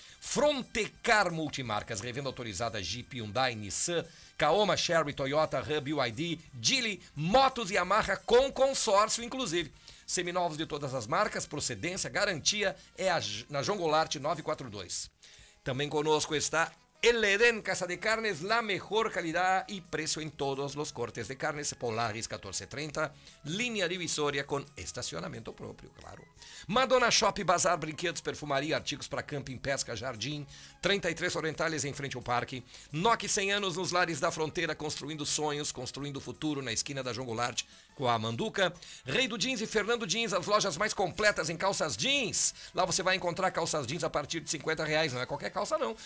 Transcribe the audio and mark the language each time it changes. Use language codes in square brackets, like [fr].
[pt] Frontecar Multimarcas, revenda autorizada Jeep, Hyundai, Nissan, Kaoma, Chery, Toyota, Hub, BYD, Geely, Motos e Yamaha com consórcio, inclusive. Seminovos de todas as marcas, procedência, garantia, é na João Goulart 942. Também conosco está [es] El Edén Casa de Carnes, la mejor calidad y precio en todos los cortes de carnes. Polaris 1430, línea divisoria con estacionamiento propio, claro. [pt] Madonna Shop, bazar, brinquedos, perfumaria, artigos para camping, pesca, jardín. 33 Orientales em frente ao parque. Noque 100 anos nos lares da fronteira, construindo sonhos, construindo futuro na esquina da João Goulart com a Manduca. Rei do Jeans e Fernando Jeans, as lojas mais completas em calças jeans. Lá você vai encontrar calças jeans a partir de R$50. Não é qualquer calça, não.